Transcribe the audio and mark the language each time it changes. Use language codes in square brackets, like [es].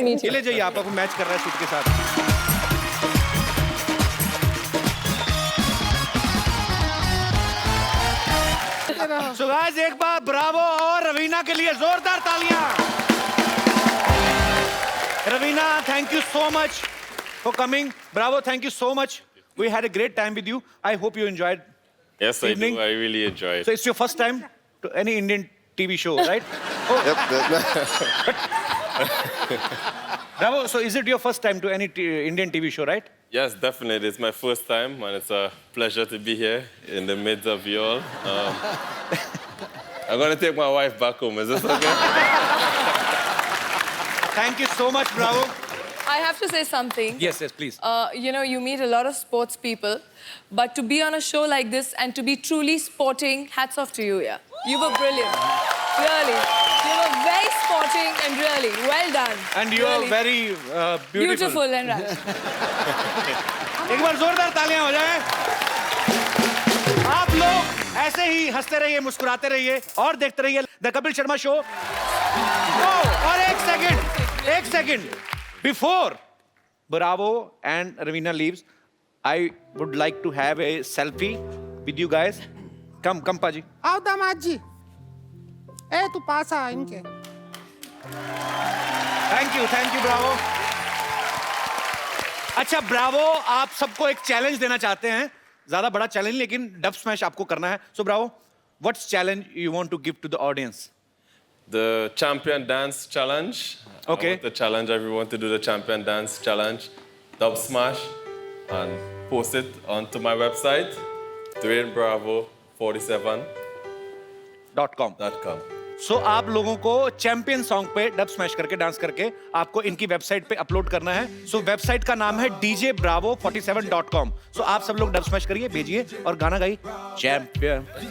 [hi] ये ले जाइए, आप मैच कर रहा है सूट के साथ. [en] So guys, [hi] एक बार ब्रावो और रवीना के लिए जोरदार तालियां. [en] Ravina, thank you so much for coming. Bravo, thank you so much. We had a great time with you. I hope you enjoyed. Yes, I do. I really enjoyed. So it's your first time to any Indian TV show, right? Oh. Bravo. So is it your first time to any Indian TV show, right? Yes, definitely. It's my first time, and it's a pleasure to be here in the midst of you all. I'm going to take my wife back home. Is this okay? Thank you so much, Bravo. I have to say something. Yes, please. You know, you meet a lot of sports people, but to be on a show like this and to be truly sporting, hats off to you, yeah. You were brilliant. Really. You were very sporting and really well done. And you really. are very beautiful. Beautiful and right. [hi] एक बार जोरदार तालियां हो जाए। आप लोग ऐसे ही हंसते रहिए, मुस्कुराते रहिए और देखते रहिए द कपिल शर्मा शो। और एक second [en] before Bravo and Ravina leaves, I would like to have a selfie with you guys. Come, Paji. [hi] आओ दामाद जी। ए तू पास आ इनके। [en] Thank you, Bravo. [hi] अच्छा, Bravo, आप सबको एक चैलेंज देना चाहते हैं, ज्यादा बड़ा चैलेंज लेकिन डब स्मैश आपको करना है. [en] So Bravo, what's challenge you want to give to the audience? The champion dance challenge. Okay. I want to challenge everyone to do the champion dance challenge, dub smash, and post it onto my website, DwayneBravo47.com. [hi] So आप लोगों को champion song पे dub smash करके dance करके आपको इनकी website पे upload करना है. सो वेबसाइट का नाम है djbravo47.com. सो आप सब लोग डब स्मैश करिए, भेजिए और गाना गाइए. चैंपियन.